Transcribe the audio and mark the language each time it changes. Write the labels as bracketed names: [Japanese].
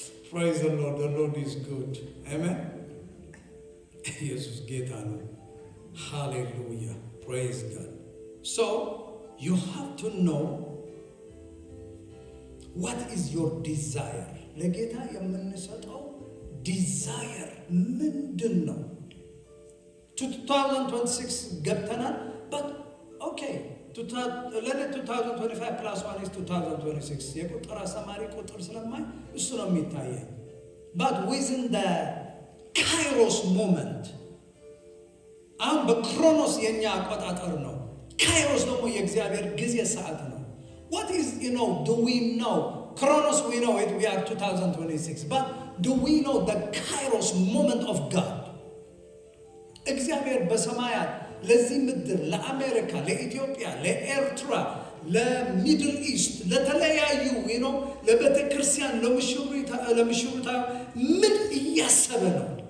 [English] Praise the Lord. The Lord is good. Amen. Jesus [Amharic] ጌታ ነው. [English] Hallelujah. Praise God. So, you have to know what is your desire. [Amharic] ለጌታ የምንሰጠው desire ምንድን ነው? [English] 2026 [Amharic] ገብተናል. [English] But okay, let it 2025 plus 1 is 2026. [Amharic] የቁጥር አስተማሪ ቁጥር ስለማይ እሱ ነው የሚታየኝ. [English] But within the Kairos moment, [Amharic] አሁን በክሮኖስ የኛ አቆጣጠር ነው። ካይሮስ ደግሞ የእግዚአብሔር ጊዜ ሰዓት ነው። [English] What is, do we know? Chronos, we know it, we are 2026. But do we know the Kairos moment of God? [Amharic] እግዚአብሔር በሰማያት ለዚህ ምድር፣ ለአሜሪካ፣ ለኢትዮጵያ፣ ለኤርትራ፣ ለሚድል ኢስት፣ ለተለያዩ ለቤተ ክርስቲያን፣ ለምሽሩታ ምን እያሰበ ነው?